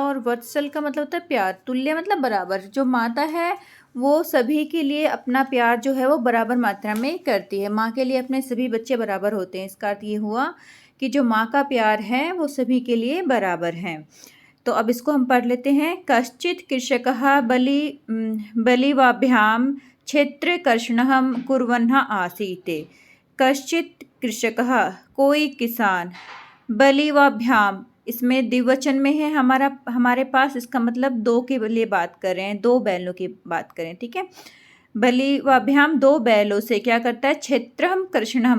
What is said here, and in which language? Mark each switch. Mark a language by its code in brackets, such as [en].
[hi] और वत्सल का मतलब होता है प्यार। तुल्य मतलब बराबर। जो माता है वो सभी के लिए अपना प्यार जो है वो बराबर मात्रा में करती है। माँ के लिए अपने सभी बच्चे बराबर होते हैं। इसका अर्थ ये हुआ कि जो माँ का प्यार है वो सभी के लिए बराबर है। तो अब इसको हम पढ़ लेते हैं। [sa] कश्चित् कृषकः बलिवाभ्यां क्षेत्रकर्षणं कुर्वन्नः आसीत्। कश्चित् कृषकः [hi] कोई किसान, बलिवाभ्याम इसमें द्विवचन में है हमारे पास। इसका मतलब दो के लिए बात कर रहे हैं, दो बैलों की बात करें, ठीक है। बलिवाभ्याम दो बैलों से क्या करता है? क्षेत्रम कर्षणम।